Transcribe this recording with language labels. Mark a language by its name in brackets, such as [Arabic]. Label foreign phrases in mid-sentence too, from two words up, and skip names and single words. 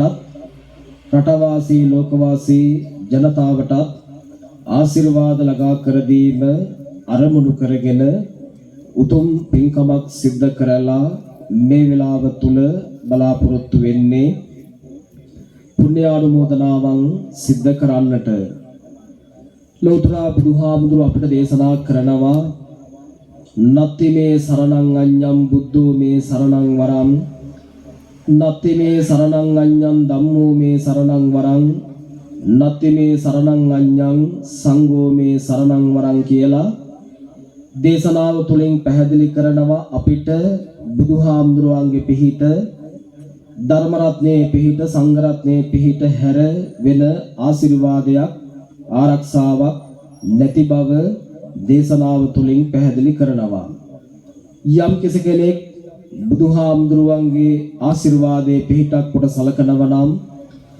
[Sinhala] රටවාසී ලෝකවාසී ජනතාවටත් ආශිර්වාද ලබා කර දීම අරමුණු කරගෙන උතුම් පින්කමක් සිද්ධ කරලා මේ වෙලාව තුල බලාපොරොත්තු වෙන්නේ පුණ්‍යානුමෝදනාවන් සිද්ධ කරන්නට ලෞතර බුදුහාමුදුරුව අපිට දේශනා කරනවා [Pali] නත්ති මේ සරණං අඤ්ඤං බුද්ධෝ මේ සරණං වරං නත්ති මේ සරණං අඤ්ඤං ධම්මෝ මේ සරණං වරං නත්ති මේ සරණං අඤ්ඤං සංඝෝ මේ සරණං වරං [Sinhala] කියලා දේශනාව තුළින් පැහැදිලි කරනවා අපිට බුදුහාමුදුරුවන්ගේ පිහිට ධර්ම රත්නයේ පිහිට සංඝ රත්නයේ පිහිට හැර වෙන ආශිර්වාදයක් ආරක්ෂාවක් නැති බව දේශනාව තුළින් පැහැදිලි කරනවා යම් කෙනෙක් බුදුහාමුදුරුවන්ගේ ආශිර්වාදයේ පිහිටක් කොට සලකනවා නම්